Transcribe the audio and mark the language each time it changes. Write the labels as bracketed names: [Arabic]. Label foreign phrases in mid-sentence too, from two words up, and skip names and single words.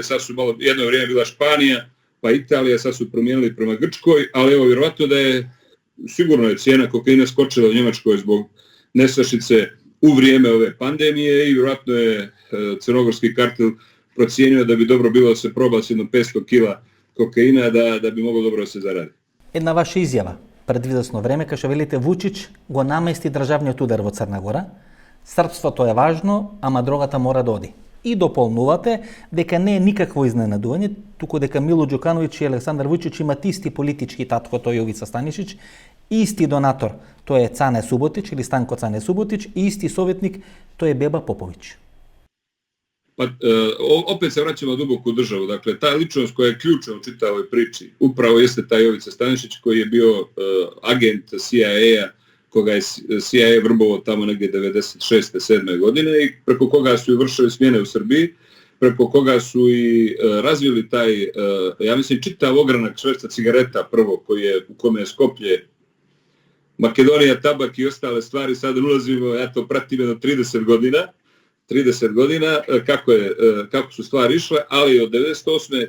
[Serbian] Sad su jedno vrijeme bila Španija, pa Italija, sad su promijenili prema Grčkoj, ali evo vjerovatno da je, sigurno je cijena kokaina skočila u Njemačkoj zbog nestašice u vrijeme ove pandemije i vjerovatno je crnogorski kartel procijenio da bi dobro bilo da se proba s jedno 500 kila kokaina da bi moglo dobro da se zaradi. [Macedonian] Една ваша изјава пред известно време, кај што велите Вучич го намести државниот удар во Црна Гора, српството е важно, ама дрогата мора да оди. И дополнувате дека не е никакво изненадување, туку дека Мило Ѓукановиќ и Александар Вучич имат исти политички татко, тој Јовица Станишич, исти донатор, тој е Цане Суботич или Станко Цане Суботич, и исти советник, тој е Беба Поповиć. [Serbian] Pa opet se vraćamo duboko u državu. Dakle, ta ličnost koja je ključna u čitavoj priči, upravo jeste taj Jovica Stanišić koji je bio agent CIA-a, koga je CIA vrbovao tamo negdje 96. 7. godine i preko koga su i vršili smjene u Srbiji, preko koga su i razvili taj, ja mislim, čitav ogranak šverca cigareta prvo, u kome je Skoplje, Makedonija, tabak i ostale stvari, sad ulazimo, ja to pratim jedno 30 godina, 30 godina kako su stvari išle, ali od 98.